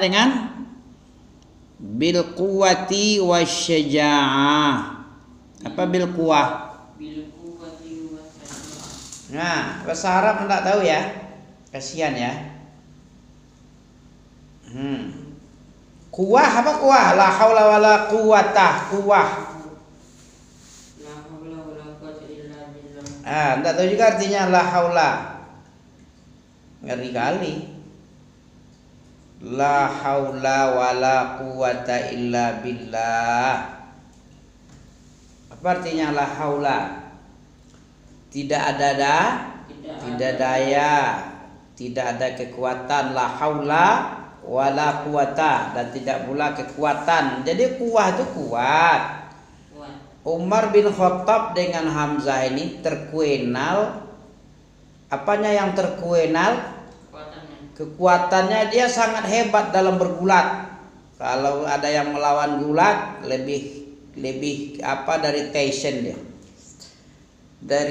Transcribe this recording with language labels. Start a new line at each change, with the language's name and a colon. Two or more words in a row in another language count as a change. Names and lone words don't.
Indonesian: Dengan
Arabic: بالقوة والشجاعة.
Indonesian: Apa
Arabic: بالقوة?
Indonesian: Nah, bahasa Arab enggak tahu ya. Kasihan ya. Kuwah apa kuwah?
Arabic: لا حول ولا قوة. Kuwah. لا حول ولا قوة إلا بالله.
Indonesian: Enggak tahu juga artinya
Arabic: لا حول.
Indonesian: Ngeri kali.
Arabic: لا حول ولا قوة إلا بالله.
Indonesian: Apa artinya
Arabic: لا حول?
Indonesian: Tidak ada daya, tidak ada kekuatan.
Arabic: لا حول ولا قوة,
Indonesian: dan tidak pula kekuatan. Jadi kuwah itu kuat. Umar bin Khattab dengan Hamzah ini terkenal. Apanya yang terkenal? Kekuatannya. Dia sangat hebat dalam bergulat. Kalau ada yang melawan gulat, lebih dari Tyson dia.